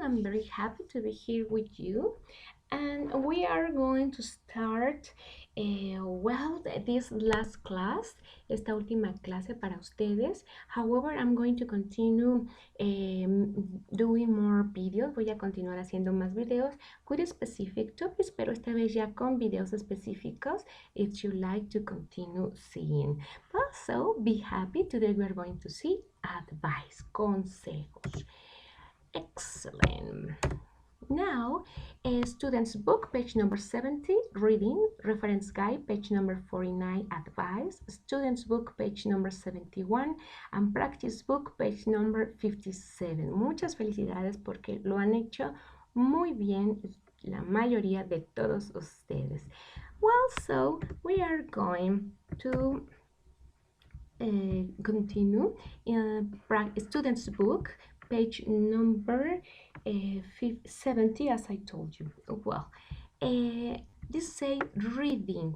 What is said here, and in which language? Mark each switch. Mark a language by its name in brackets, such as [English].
[English] I'm very happy to be here with you. And we are going to start, this last class, [Spanish] esta última clase para ustedes. [English] However, I'm going to continue doing more videos. [Spanish] Voy a continuar haciendo más videos [English] with specific topics, [Spanish] pero esta vez ya con videos específicos [English] if you like to continue seeing. Also, be happy. Today we are going to see advice, consejos. Excellent. Now, student's book, page number 70, reading, reference guide, page number 49, advice, student's book, page number 71, and practice book, page number 57. [Spanish] Muchas felicidades porque lo han hecho muy bien la mayoría de todos ustedes. [English] Well, so we are going to continue in student's book, page number 70, as I told you. Well, this say reading.